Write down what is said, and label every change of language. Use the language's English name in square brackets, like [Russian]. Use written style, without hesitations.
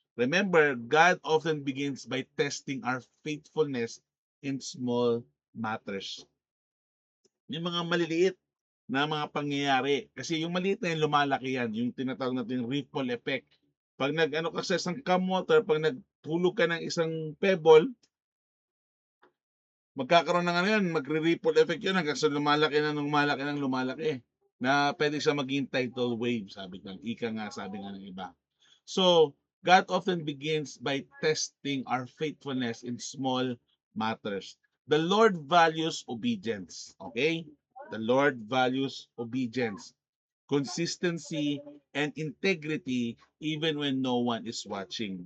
[English] Remember, God often begins by testing our faithfulness in small matters. [Filipino] Yung mga maliliit na mga pangyayari. Kasi yung maliit na yun, lumalaki yan. Yung tinatawag natin ripple effect. Pag nag-ano ka sa isang cam water, pag nagtulog ka ng isang pebble, magkakaroon ng ano yan, magre-ripple effect yun hanggang sa lumalaki na lumalaki ng lumalaki. Na pwede siya maging tidal wave, sabi ng ika nga, sabi nga ng iba. [English] So, God often begins by testing our faithfulness in small matters. The Lord values obedience. Okay? The Lord values obedience, consistency, and integrity even when no one is watching.